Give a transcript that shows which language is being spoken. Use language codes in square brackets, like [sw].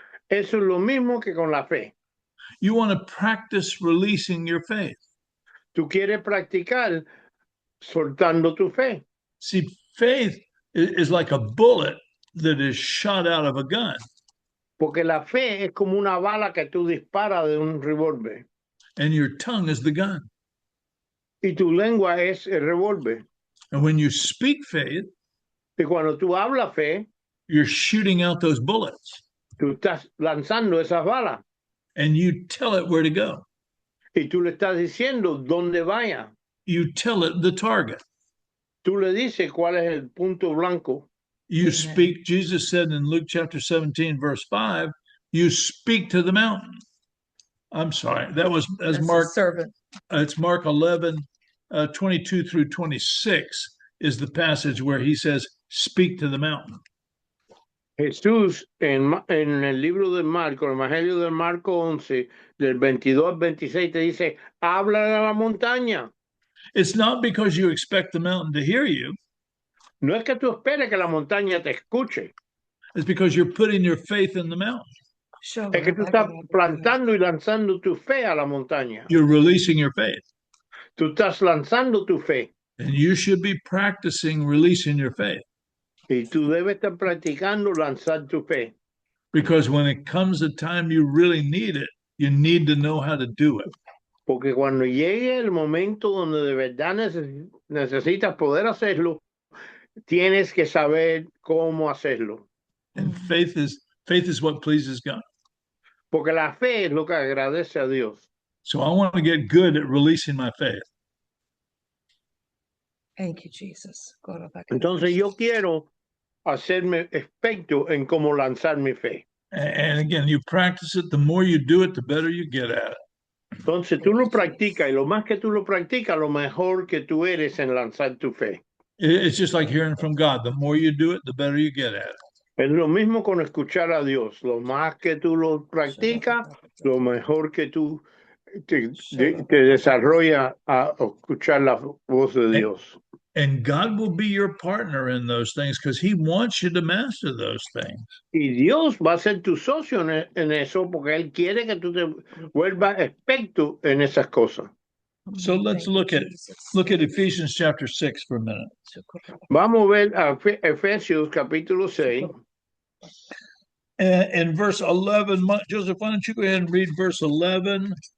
[es] Eso es lo mismo que con la fe. [en] You want to practice releasing your faith. [es] Tú quieres practicar soltando tu fe. [en] See, faith is like a bullet that is shot out of a gun. [es] Porque la fe es como una bala que tú disparas de un revólver. [en] And your tongue is the gun. [es] Y tu lengua es el revólver. [en] And when you speak faith, [es] y cuando tú hablas fe, [en] you're shooting out those bullets. [es] Tú estás lanzando esas balas. [en] And you tell it where to go. [es] Y tú le estás diciendo dónde vaya. [en] You tell it the target. [es] Tú le dices cuál es el punto blanco. [en] You speak, Jesus said in Luke chapter 17, verse 5, you speak to the mountain. I'm sorry, that's Mark. It's Mark 11, 22 through 26 is the passage where he says, speak to the mountain. [es] Jesús en el libro de Marco, el Evangelio de Marco 11, del 22 al 26, te dice, habla a la montaña. [en] It's not because you expect the mountain to hear you. [es] No es que tú esperes que la montaña te escuche. [en] It's because you're putting your faith in the mountain. [es] Es que tú estás plantando y lanzando tu fe a la montaña. [en] You're releasing your faith. [es] Tú estás lanzando tu fe. [en] And you should be practicing releasing your faith. [es] Y tú debes estar practicando lanzar tu fe. [en] Because when it comes a time you really need it, you need to know how to do it. [es] Porque cuando llegue el momento donde de verdad necesitas poder hacerlo, tienes que saber cómo hacerlo. [en] And faith is what pleases God. [es] Porque la fe es lo que agradece a Dios. [en] So I want to get good at releasing my faith. Thank you, Jesus. [es] Entonces yo quiero hacerme experto en cómo lanzar mi fe. [en] And again, you practice it. The more you do it, the better you get at it. [es] Entonces tú lo practicas y lo más que tú lo practicas, lo mejor que tú eres en lanzar tu fe. [en] It's just like hearing from God. The more you do it, the better you get at it. [es] Es lo mismo con escuchar a Dios. Lo más que tú lo practicas, lo mejor que tú te desarrolla a escuchar la voz de Dios. [en] And God will be your partner in those things because He wants you to master those things. [es] Y Dios va a ser tu socio en eso porque Él quiere que tú te vuelvas experto en esas cosas. [en] So let's look at Ephesians chapter 6 for a minute. [es] Vamos a ver a Efesios capítulo 6. [en] In verse 11, Joseph, why don't you go ahead and read verse 11?